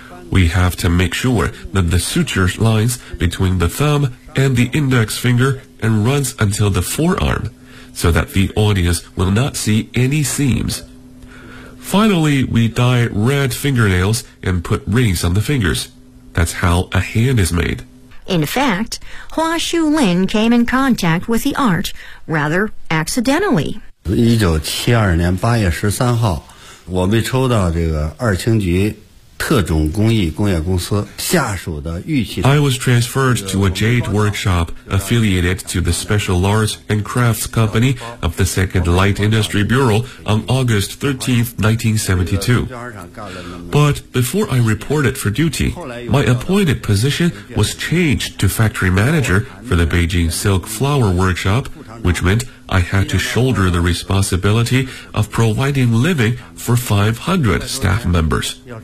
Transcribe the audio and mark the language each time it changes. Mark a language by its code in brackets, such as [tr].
[en] We have to make sure that the suture lines between the thumb and the index finger and runs until the forearm, so that the audience will not see any seams. Finally, we dye red fingernails and put rings on the fingers. That's how a hand is made. In fact, Hua Shulin came in contact with the art rather accidentally. [zh] 1972年8月13号，我被抽到这个二轻局特种工艺工业公司下属的玉器。 [en] I was transferred to a jade workshop affiliated to the Special Arts and Crafts Company of the Second Light Industry Bureau on August 13, 1972. But before I reported for duty, my appointed position was changed to factory manager for the Beijing Silk Flower Workshop, which meant I had to shoulder the responsibility of providing living for 500 staff members.